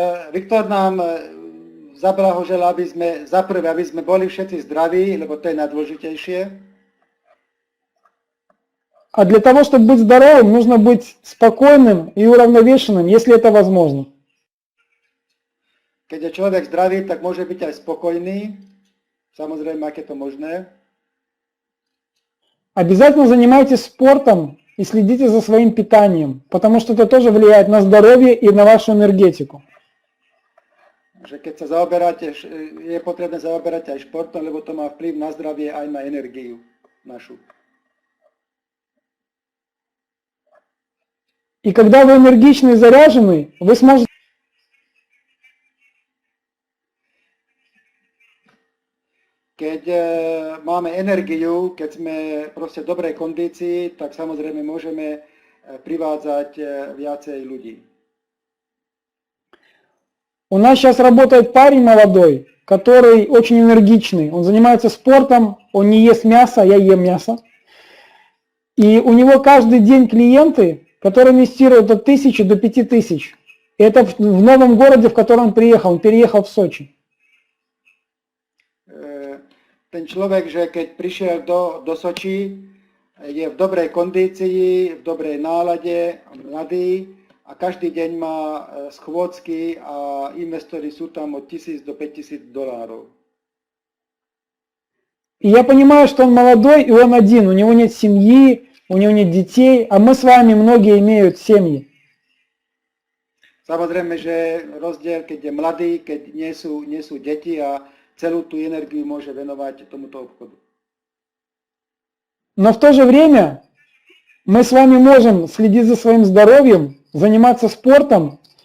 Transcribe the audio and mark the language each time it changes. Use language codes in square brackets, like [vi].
[sk] Viktor nám zablahožel, aby sme boli všetci zdraví, lebo to je najdôležitejšie. [ru] А для того, чтобы быть здоровым, нужно быть спокойным и уравновешенным, если это возможно. [sk] Keď je človek zdravý, tak môže byť aj spokojný. Samozrejme, ak je to možné. [ru] Обязательно занимайтесь спортом и следите за своим питанием, потому что это тоже влияет на здоровье и на вашу энергетику. [sk] Že keď sa zaoberáte, je potrebné zaoberať aj športom, lebo to má vplyv na zdravie aj na energiu našu. [ru] И когда вы энергичны и заряжены, вы сможете... [sk] Keď máme energiu, keď sme proste v dobrej kondícii, tak samozrejme môžeme privádzať viacej ľudí. [ru] У нас сейчас работает парень молодой, который очень энергичный. Он занимается спортом, он не ест мясо, я ем мясо. И у него каждый день клиенты, которые инвестируют от 1000 до 5000. И это в новом городе, в котором он приехал. Он переехал в Сочи. [sk] Ten človek, že keď prišiel do Soči, je v dobrej kondícii, v dobrej nálade, mladý a každý deň má schôdzky a investori sú tam od 1000 do 5000 dolárov. [ru] И я понимаю, что он молодой и он один, у него нет семьи, у него нет детей, а мы с вами многие имеют семьи. [sk] Samozrejme, že rozdiel, keď je mladý, keď nie sú deti a celú tú energiu môže venovať tomuto obchodu. [ru] Но в то же время мы с вами можем следить за своим здоровьем, заниматься спортом.